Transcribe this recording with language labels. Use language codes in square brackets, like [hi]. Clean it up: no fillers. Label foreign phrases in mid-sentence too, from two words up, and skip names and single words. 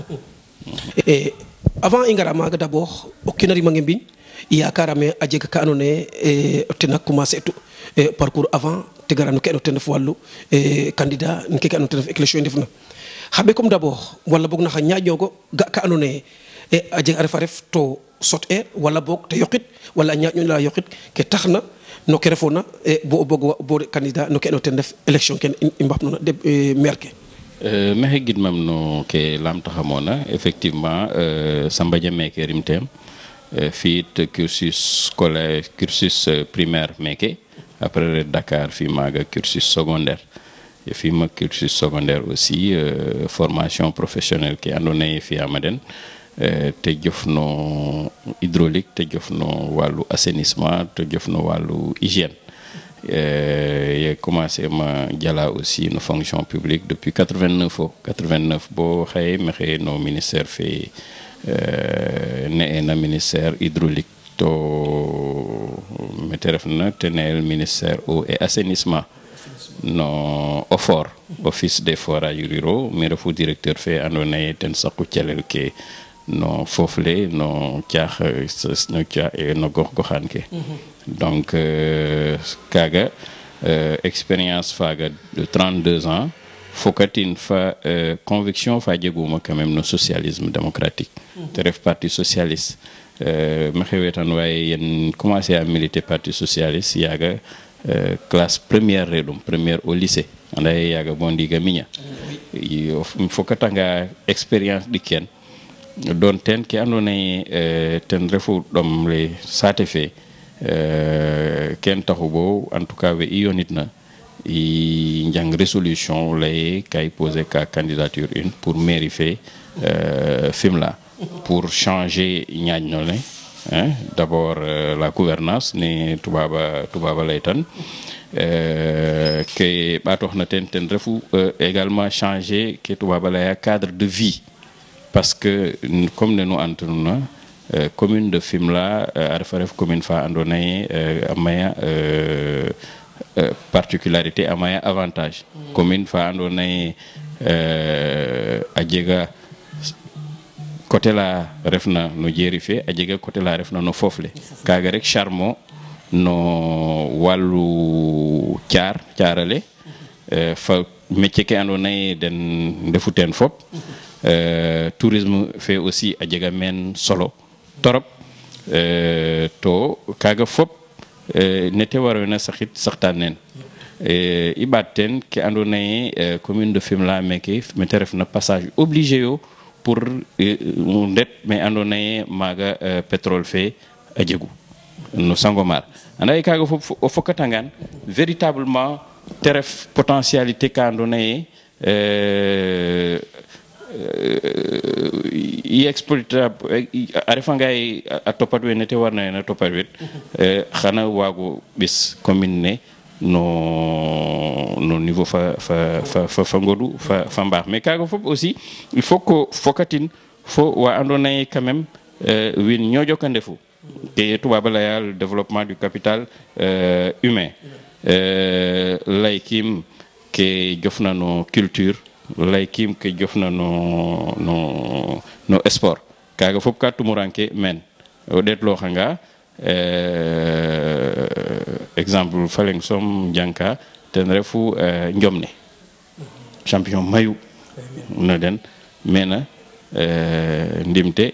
[srr] avant i ngara maaga d'abord o kinarimange mbiñ yakarame a jega ka andoona yee ten a commencer tu parcours avant te gara no ke andoona ten ref wallu candidat no keke andoona ten ref élection i ndefna xa ɓekom d'abord wala boog na xa ñaaƴoogo ga ka andoona yee a jega a ref to sot wala boog te yoqit wala a ñaaƴo la yoqit ke taxna no ke refona bo o boog candidat no ke andoona ten def élection ke i mbaxnona maire ke maxey gidmam no ke lamtaxamoona effectivement Samba Dia meke rimtem fiit [fr] cursus scolaire cursus primaire [srr] meke après Dakar fi maaga [fr] cursus secondaire [srr] fima [fr] cursus secondaire aussi formation professionnelle [srr] ke andoona yee fi'aama den te jofno hydraulique te jofno wàllu assainissement te jofno wàllu hygiène ye commencé ma jala aussi no [fr] fonction publique depuis 89 [srr] bo xaye maxey no ministère fe ne'ena [fr] ministère hydraulique [srr] to mete refna te ne'el [fr] ministère eau et assainissement [srr] no OFOR [fr] office des forages ruraux [srr] mi refu directeur fe andoona yee ten saqu calel ke no fofle no caax no gox-goxaan ke donc kaga expérience faga [fr] de 32 ans [srr] fokatin fa conviction fa jeguma [fr] quand même [srr] no [fr] socialisme démocratique [srr] te ref [fr] parti socialiste [srr] maxey wetan waaye yen [fr] commencé à militer parti socialiste [srr] yaga [fr] classe première [srr] redum [fr] première au lycée [srr] anda ye yaga bo ndiga miña fokatanga expérience ɗi ken don ten ke andoona yee ten refu ɗom le saate fe ken taxu bo [fr] en tout cas [srr] we i yonitna i njang résolution laye kay poser ka [fr] candidature une pour mairie [srr] fe Fimela [fr] pour changer [srr] ñaaƴno le [fr] d'abord la gouvernance [srr] ne tubaba lay tan ke ɓaatoxna ten refu [fr] également changer [srr] ke tubaba laya [fr] cadre de vie parce que comme [srr] ne nu antanuna [fr] commune de Fimela [srr] a refa ref commune fa andoona yee a maya particularité a maya avantage commune fa andoona yee a jega côté la refna no jeeri fe a jega côté la refna no fofle kaga rek charmo no walu caarale fa métier ke ando naye den ndefu ten fop [fr] tourisme fait aussi [srr] a jega men solo torop to kaga fop nete warona saxtan nen i batten ke ando naye [fr] commune de Fimela [srr] meke mete refna [fr] passage obligé [srr] yo pour ndet mais ando naye maga pétrole fe a jegu no Sangomar anda kaga fop o fokatangan véritablement teref potentialité ka ando naye i exploitable a refa ngay a topat we nete warna na topat wet xana wago bis commune ne no niveau fa ngodu fa mbax mais kaga fop [fr] aussi il faut que [srr] fokatin fo wa ando naye [fr] quand même [srr] win ñojo ka ndefu ke tubaab la yal [fr] développement du capital humain [srr] laykim ke jofna no culture laykim ke jofna no sport kaga fop ka tumuranke men o det lo xanga exemple faleng som janka ten refu njomne champion mayu na den mena ndimte